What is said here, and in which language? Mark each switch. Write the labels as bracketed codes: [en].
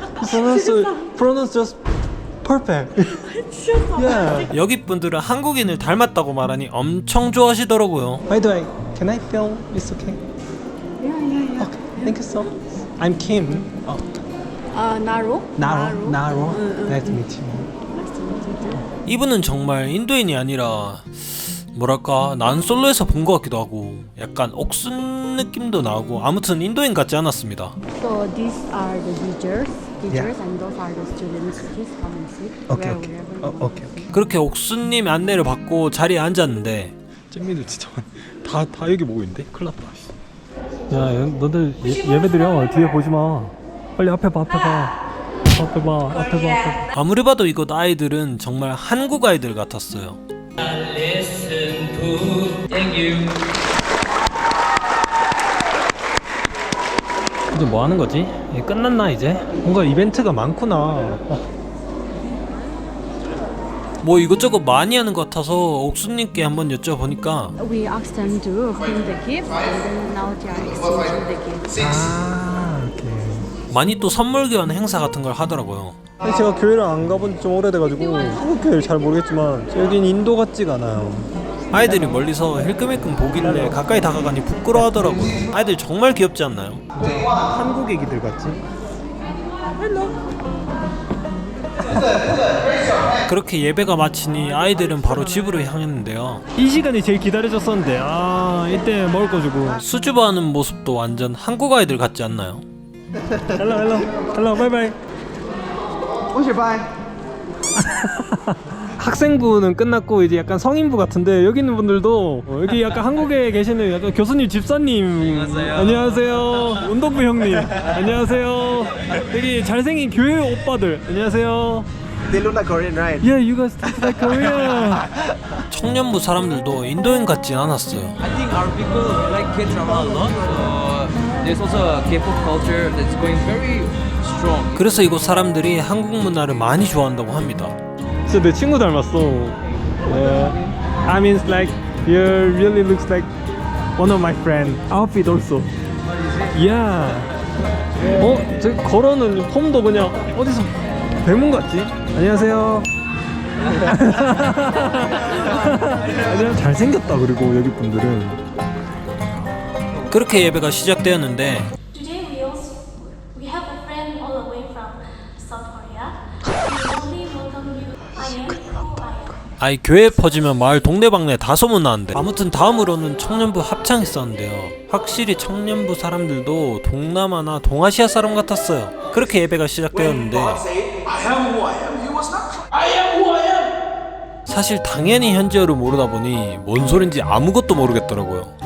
[en] pronounce just perfect. Yeah. [ko] 여기 분들은 한국인을 닮았다고 말하니 엄청 좋아하시더라고요. [en] By the way, can I film? It's okay. Yeah. Okay. Thank you so much. I'm Kim. Naro. Naro. Nice to meet you. [ko] 이분은 정말 인도인이 아니라 뭐랄까 난 솔로에서 본 것 같기도 하고 약간 옥순 느낌도 나고 아무튼 인도인 같지 않았습니다. [en] So these are the teachers, and those are the students. Please come and sit. Okay, where okay. wherever you want. Okay. [ko] 그렇게 옥순님 안내를 받고 자리에 앉았는데 잼미들 진짜 다 여기 보고 있는데? 큰일 났다. 야, 너들 예배드려. 뒤에 보지 마. 빨리 앞에 봐. 앞에 봐. 아무리 봐도 이곳 아이들은 정말 한국 아이들 같았어요. 이제 뭐 하는 거지? 끝났나 이제? 뭔가 이벤트가 많구나. 뭐 이것저것 많이 하는 것 같아서 옥수님께 한번 여쭤보니까 [en] We asked them to bring the gifts, and then now they are exchanging the gifts. [ko] 아, 오케이. 많이 또 선물 교환 행사 같은 걸 하더라고요. 아니, 제가 교회를 안 가본 지 좀 오래돼가지고 한국 교회를 잘 모르겠지만 여긴 인도 같지가 않아요. 아이들이 멀리서 힐끔힐끔 보길래 가까이 다가가니 부끄러워하더라고요. 아이들 정말 귀엽지 않나요? 한국 애기들 같지? 그렇게 예배가 마치니 아이들은 바로 집으로 향했는데요. 이 시간이 제일 기다려졌었는데 이때 먹을 거 주고. 수줍어하는 모습도 완전 한국 아이들 같지 않나요? [en] 헬로 바이바이. What's your bye? [ko] 학생부는 끝났고 이제 약간 성인부 같은데 여기 있는 분들도 여기 약간 한국에 계시는 약간 교수님 집사님 안녕하세요. 운동부 형님 안녕하세요. 여기 잘생긴 교회 오빠들 안녕하세요. [en] They look like Korean, right? Yeah, you guys look like Korean. [ko] 청년부 사람들도 인도인 같진 않았어요. [en] I think our people like K-drama a lot. There's also a K-pop culture that's going very strong. [ko] 그래서 이곳 사람들이 한국 문화를 많이 좋아한다고 합니다. 진짜 내 친구 닮았어. Yeah. [en] I mean, like you really looks like one of my friend. Outfit also. Yeah. [ko] 저 걸어는 폼도 그냥 어디서 배문 같지? 안녕하세요. 안녕. 잘생겼다. 그리고 여기 분들은 그렇게 예배가 시작되었는데 [en] Today we have a friend all the way from South Korea. We only welcome you. I am who I am. [ko] 아이 교회 퍼지면 마을 동네방네 다 소문나는데 아무튼 다음으로는 청년부 합창이 있었는데요. 확실히 청년부 사람들도 동남아나 동아시아 사람 같았어요. 그렇게 예배가 시작되었는데 사실 당연히 현지어를 모르다 보니 뭔 소린지 아무것도 모르겠더라고요.